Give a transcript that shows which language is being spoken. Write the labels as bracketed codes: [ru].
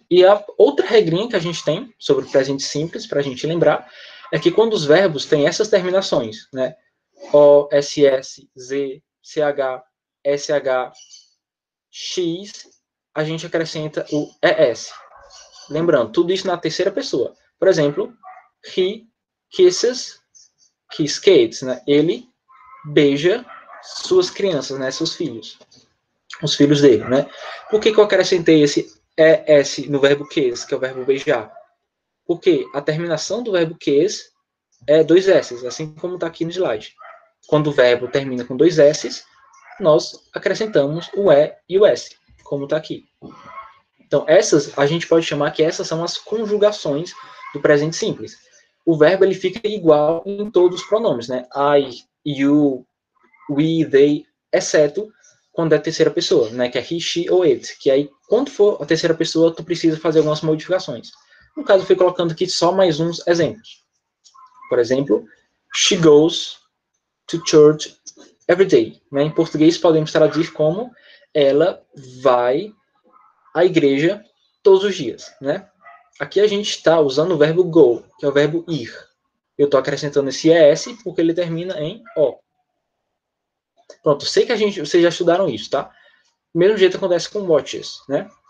[pt] E a outra regrinha que a gente tem sobre o presente simples, para a gente lembrar, é que quando os verbos têm essas terminações, né? O, SS, Z, CH, SH, X, a gente acrescenta o ES. Lembrando, tudo isso na terceira pessoa. Por exemplo, [en] he kisses his kids, né? [pt] Ele beija suas crianças, né? Seus filhos. Os filhos dele, né? Por que eu acrescentei esse ES no verbo kiss, que é o verbo beijar? Porque a terminação do verbo kiss é dois S's, assim como está aqui no slide. Quando o verbo termina com dois S's, nós acrescentamos o E e o S, como está aqui. Então, essas, a gente pode chamar que essas são as conjugações do presente simples. O verbo, ele fica igual em todos os pronomes, né? I, you, we, they, exceto quando é terceira pessoa, né? Que é he, she ou it. Que aí, quando for a terceira pessoa, tu precisa fazer algumas modificações. No caso, eu fui colocando aqui só mais uns exemplos. Por exemplo, [en] she goes to church every day. [pt] Né? Em português, podemos traduzir como ela vai à igreja todos os dias, né? Aqui a gente está usando o verbo go, que é o verbo ir. Eu estou acrescentando esse ES porque ele termina em O. Pronto, sei que vocês já estudaram isso, tá? Do mesmo jeito acontece com watches, né?